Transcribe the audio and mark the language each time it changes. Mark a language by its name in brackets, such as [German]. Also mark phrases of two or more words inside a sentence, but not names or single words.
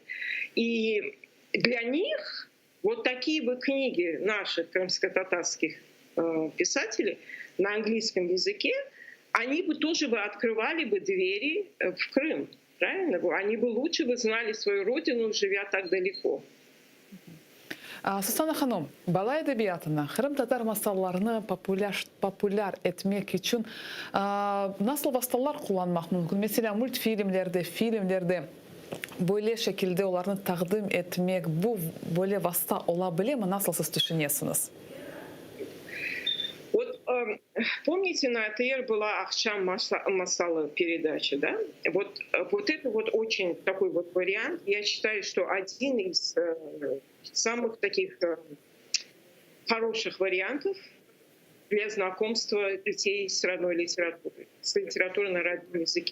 [Russian] И для них вот такие бы книги наших крымско-татарских писателей на английском языке, они бы тоже бы открывали бы двери в Крым, правильно? Они бы лучше бы знали свою родину, живя так далеко. [Crimean Tatar] Susana Hanım, bala edebiyatına, Kırım Tatar masallarını popüler etmek için nasıl vasıtalar kullanmak mümkün? Mesela multfilmlerde, filmlerde böyle şekilde onları takdim etmek, bu böyle vasıta olabilir mi? Nasıl siz düşünüyorsunuz? [Russian] Вот помните, на АТР была Ахшам Масала передача, да? Вот это вот очень такой вот вариант. Я считаю, что один из самых таких хороших вариантов для знакомства детей с родной литературой, с литературой на родном языке.